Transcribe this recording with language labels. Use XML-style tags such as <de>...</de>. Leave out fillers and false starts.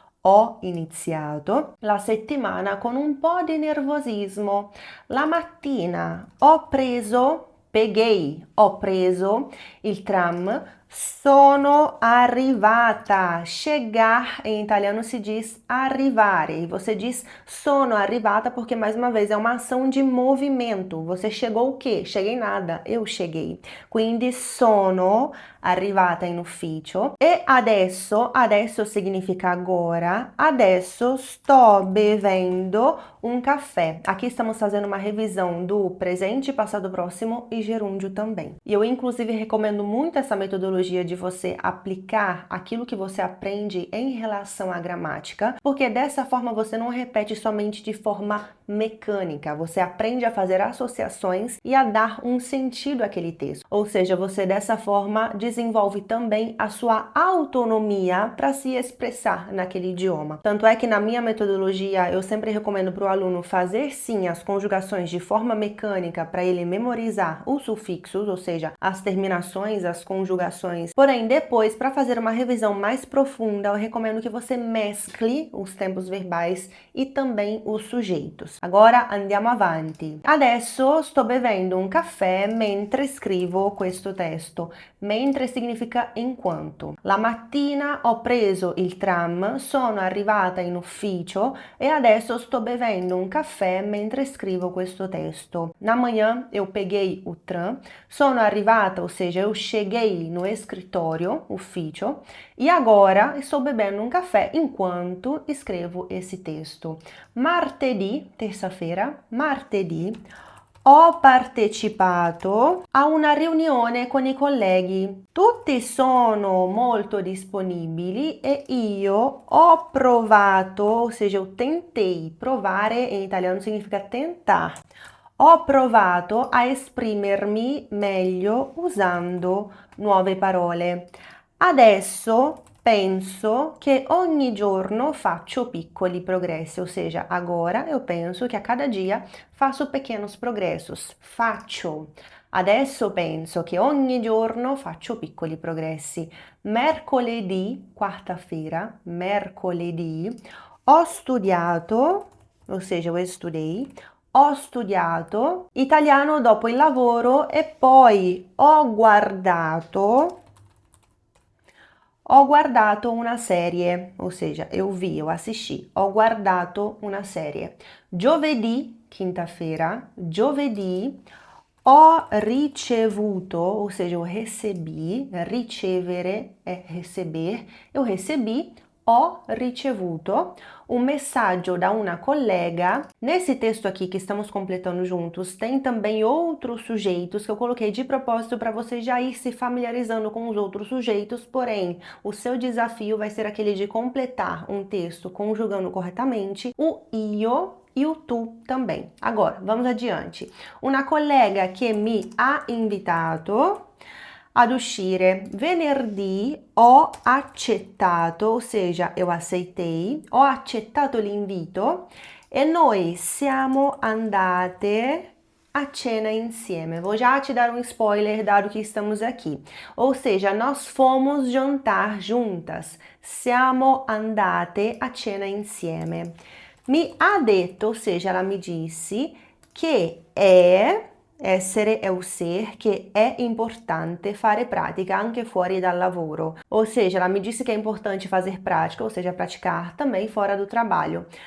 <it>Ho iniziato la settimana con un po' di nervosismo. La mattina</it> <pt>peguei,</pt> <it>ho preso il tram, sono arrivata.</it> <pt>Chegar em italiano se diz arrivare. E você diz sono arrivata porque, mais uma vez, é uma ação de movimento. Você chegou o quê? Cheguei nada, eu cheguei.</pt> <it>Quindi sono arrivata in ufficio. E adesso</it> <pt>significa agora,</pt> <it>adesso sto bevendo</it> <pt>um café. Aqui estamos fazendo uma revisão do presente, passado próximo e gerúndio também. E eu, inclusive, recomendo muito essa metodologia de você aplicar aquilo que você aprende em relação à gramática, porque dessa forma você não repete somente de forma mecânica, você aprende a fazer associações e a dar um sentido àquele texto. Ou seja, você dessa forma desenvolve também a sua autonomia para se expressar naquele idioma. Tanto é que na minha metodologia eu sempre recomendo para o aluno fazer sim as conjugações de forma mecânica para ele memorizar os sufixos, ou seja, as terminações, as conjugações. Porém, depois, para fazer uma revisão mais profunda, eu recomendo que você mescle os tempos verbais e também os sujeitos. Agora</pt> <it>andiamo avanti. Adesso sto bevendo un caffè mentre scrivo questo testo. Mentre</it> <pt>significa enquanto.</pt> <it>La mattina ho preso il tram, sono arrivata in ufficio e adesso sto bevendo un caffè mentre scrivo questo testo.</it> <pt>Na manhã eu peguei o tram,</pt> <it>sono arrivata,</it> <pt>ou seja, eu cheguei no escritório, ufficio, e agora estou bebendo um café enquanto escrevo esse texto.</pt> <it>Martedì,</it> <pt>terça-feira,</pt> <it>martedì, ho partecipato a una riunione con i colleghi. Tutti sono molto disponibili e io ho provato,</it> <pt>ou seja, eu tentei. Provare in italiano significa tentar.</pt> <it>Ho provato a esprimermi meglio usando nuove parole. Adesso penso che ogni giorno faccio piccoli progressi,</it> <pt>ou seja, agora eu penso que a cada dia faço pequenos progressos.</pt> <it>Faccio. Adesso penso che ogni giorno faccio piccoli progressi. Mercoledì,</it> <pt>quarta-feira,</pt> <it>mercoledì, ho studiato,</it> <pt>ou seja, eu estudei.</pt> <it>Ho studiato italiano dopo il lavoro e poi ho guardato una serie,</it> <pt>ou seja, eu vi, eu assisti.</pt> <it>Ho guardato una serie. Giovedì,</it> <pt>quinta-feira,</pt> <it>giovedì, Ho ricevuto,</it> <pt>ou seja, eu recebi, ricevere é receber, eu recebi,</pt> <it>ho ricevuto</it> <pt>um</pt> <it>messaggio da una collega.</it> <pt>Nesse texto aqui que estamos completando juntos, tem também outros sujeitos que eu coloquei de propósito para você já ir se familiarizando com os outros sujeitos, porém, o seu desafio vai ser aquele de completar um texto conjugando corretamente o io e o tu também. Agora, vamos adiante.</pt> <it>Una collega che mi ha invitato ad uscire. Venerdì ho accettato,</it> <pt>ou seja, eu aceitei,</pt> <it>ho accettato l'invito e noi siamo andate a cena insieme.</it> <pt>Vou já te dar um spoiler dado que estamos aqui. Ou seja, nós fomos jantar juntas.</pt> <it>Siamo andate a cena insieme. Mi ha detto,</it> <pt>ou seja, ela me disse que essere è o ser,</pt> <it>che è importante fare pratica anche fuori dal lavoro.</it> <pt>Ou seja, ela me disse que é importante fazer prática, ou seja, praticar também fora do trabalho.</pt>